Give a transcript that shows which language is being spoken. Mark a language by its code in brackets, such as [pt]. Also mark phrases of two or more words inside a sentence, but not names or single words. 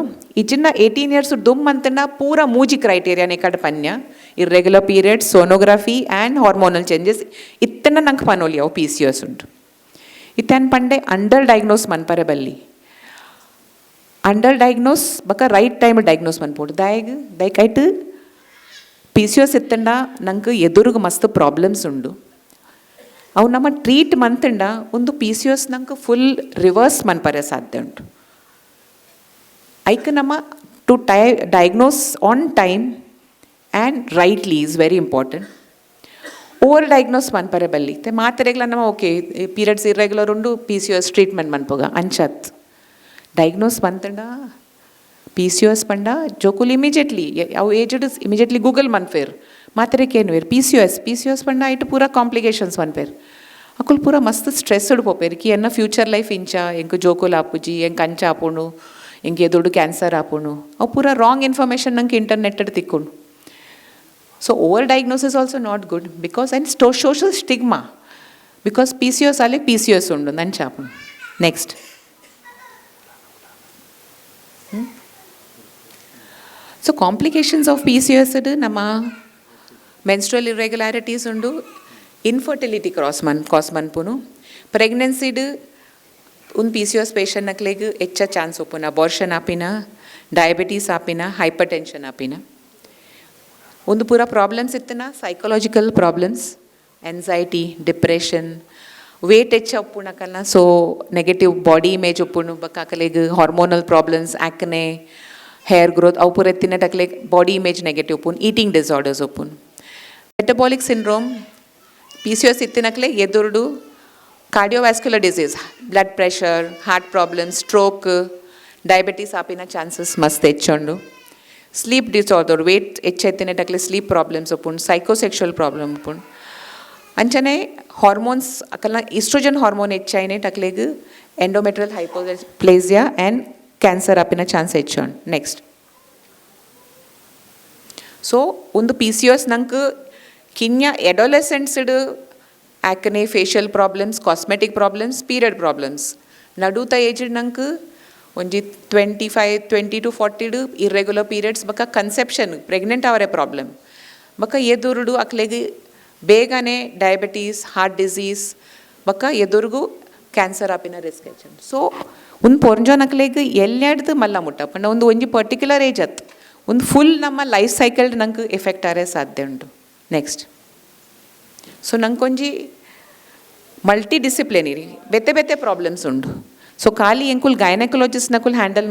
[tcy] ಇಜಿನ್ನ 18 years ದುಮ್ ಅಂತನ ಪೂರ ಮೂಜಿ ಕ್ರೈಟೇರಿಯಾನೆ ಕಡೆ ಪನ್ಯ [en] irregular periods sonography and hormonal changes [tcy] ಇತ್ತನ ನಂಗೆ ಪನೋಲಿ ಅವು PCOS ಉಂಟು. ಇತ್ತೇನು ಪಂಡೆ [en] under diagnose [tcy] ಮನ್ಪರೆ ಬಲ್ಲಿ [en] under diagnose [tcy] ಬಕ [en] right time diagnose [tcy] ಮನ್ಪೋಡು ದಯಕೈಟ್ PCOS ಇತ್ತಂಡ ನಂಗೆ ಎದುರುಗು ಮಸ್ತ್ ಪ್ರಾಬ್ಲಮ್ಸ್ ಉಂಡು. ಅವು ನಮ್ಮ ಟ್ರೀಟ್ ಮಂತಂಡ ಒಂದು PCOS ನಂಗೆ [en] full reverse [tcy] ಮನ್ಪರೆ ಸಾಧ್ಯ ಉಂಟು. ಐಕ್ ನಮ್ಮ [en] to diagnose on time and rightly is very important. over diagnose [tcy] ಮನ್ಪರೆ ಬಲ್ಲಿ ಮಾತ್ರೆಗಳ ನಮ್ಮ [en] okay periods irregular [tcy] ಉಂಡು [en] PCOS treatment [tcy] ಮನ್ಪೋಗ ಅಂಚತ್ ಡಯಾಗ್ನೋಸ್ ಬಂತಂಡ PCOS ಪಂಡ ಜೋಕುಲ್ ಇಮಿಡಿಯೇಟ್ಲಿ ಅವು ಏಜ್ಡ್ [en] immediately Google [tcy] ಮನ್ಫೇರ್ ಮಾತ್ರೆಕೇನು ವೇರ್ PCOS ಪಂಡ ಐಟು ಪೂರ ಕಾಂಪ್ಲಿಕೇಶನ್ಸ್ ಮನ್ಪೇರ್ ಅಕುಲ್ ಪೂರ ಮಸ್ತ್ ಸ್ಟ್ರೆಸ್ಡ್ ಪೋಪೇರ್ ಕಿ ಎನ್ನ [en] future life [tcy] ಇಂಚ ಎಂಕ್ ಜೋಕುಲ್ ಆಪುಜಿ ಎಂಕ್ ಅಂಚ ಆಪುಣು ಎಂಕ್ ಎದುಡು ಕ್ಯಾನ್ಸರ್ ಆಪುಣು ಅವು ಪೂರ [en] wrong information [tcy] ನಂಗೆ ಇಂಟರ್ನೆಟ್ ತಿಕ್ಕೊಂಡು. [en] so over diagnosis also not good because and social stigma because PCOS [tcy] ಅಲ್ಲಿ PCOS ಉಂಡು ನನ್ನ ಚಾಪುಣು. [en] next so complications of PCOS [tcy] ನಮ್ಮ [en] menstrual irregularities [tcy] ಉಂಡು, [en] infertility cause [tcy] ಮನ್ಪುನು, ಪ್ರೆಗ್ನೆನ್ಸಿಡ್ ಒಂದು [en] PCOS patient [tcy] ನಕ್ಲೆಗ್ ಹೆಚ್ಚ ಚಾನ್ಸ್ ಒಪ್ಪುನ ಅಬಾರ್ಷನ್ ಆಪಿನ ಡಯಾಬಿಟೀಸ್ ಆಪಿನ ಹೈಪರ್ ಟೆನ್ಷನ್ ಆಪಿನ ಒಂದು ಪೂರ ಪ್ರಾಬ್ಲಮ್ಸ್ ಇತ್ತನ [en] psychological problems anxiety depression weight [tcy] ಹೆಚ್ಚು ಒಪ್ಪುಣಕಲ್ಲ [en] so negative body image [tcy] ಒಪ್ಪುಣು ಬಕ್ಕಾಕಲೆಗ್ [en] hormonal problems acne hair growth [tcy] ಅವು ಪೂರ ಎತ್ತಿನ ಟಕ್ಲೆಗ್ [en] body image negative [tcy] ಒಪ್ಪುನು ಈಟಿಂಗ್ ಡಿಸಾರ್ಡರ್ಸ್ ಒಪ್ಪುನು [en] metabolic syndrome PCOS [tcy] ಇತ್ತಿನಕ್ಲೆ ಎದುರುಡು [en] cardiovascular disease blood pressure heart problem stroke diabetes [tcy] ಆಪಿನ ಚಾನ್ಸಸ್ ಮಸ್ತ್ ಹೆಚ್ಚುಂಡು [en] sleep disorder weight [tcy] ಹೆಚ್ಚೆತ್ತಿನಟಕ್ಲೆ [en] sleep problems [tcy] ಒಪ್ಪುಂಡು [en] psychosexual problem [tcy] ಒಪ್ಪುಂಡು ಅಂಚನೆ ಹಾರ್ಮೋನ್ಸ್ ಅಕಲ್ನ [en] estrogen hormone [tcy] ಹೆಚ್ಚಾಯಿನೆ ಟಕ್ಲೆಗ್ [en] endometrial hypoplasia and cancer [tcy] ಆಪಿನ ಚಾನ್ಸ್ ಹೆಚ್ಚುಂಡು ನೆಕ್ಸ್ಟ್ ಸೊ ಒಂದು PCOS ನಂಗೆ ಕಿನ್ಯ ಎಡೋಲೆಸೆಂಟ್ಸ್ಡ್ [en] acne facial problems cosmetic problems period problems [tcy] ನಡುತ ಏಜ್ಡ್ ನಂಗೆ ಒಂಜಿ 20 to 40 [en] irregular periods [tcy] ಬಕ್ಕ [en] conception pregnant [tcy] ಅವರೇ ಪ್ರಾಬ್ಲಮ್ ಬಕ್ಕ ಎದುರುಡು ಅಕ್ಲೆಗ್ ಬೇಗನೆ [en] diabetes heart disease [tcy] ಬಕ್ಕ ಎದುರುಗು ಕ್ಯಾನ್ಸರ್ ಆಪಿನ ರಿಸ್ಕ್ ಹೆಚ್ಚು ಸೊ ಒಂದು ಪೊರ್ಜೋನ್ ಅಕ್ಲೆಗ್ ಎಲ್ಲೆಡ್ದು ಮಲ್ಲ ಮುಟ್ಟ ಪಂಡ ಒಂದು ಒಂಜಿ [en] particular age [tcy] ಅತ್ತು ಒಂದು ಫುಲ್ ನಮ್ಮ [en] life cycle [tcy] ನಂಗೆ ಎಫೆಕ್ಟ್ ಆರೇ ಸಾಧ್ಯ ಉಂಟು [en] next so [tcy] ನಂಗೊಂಜಿ [en] multi disciplinary [tcy] ಬೆತ್ತೆ ಬೆತ್ತೆ ಪ್ರಾಬ್ಲಮ್ಸ್ ಉಂಡು ಸೊ ಖಾಲಿ ಎಂಕುಲ್ ಗೈನಕಾಲಜಿಸ್ಟ್ ನಕುಲ್ ಹ್ಯಾಂಡಲ್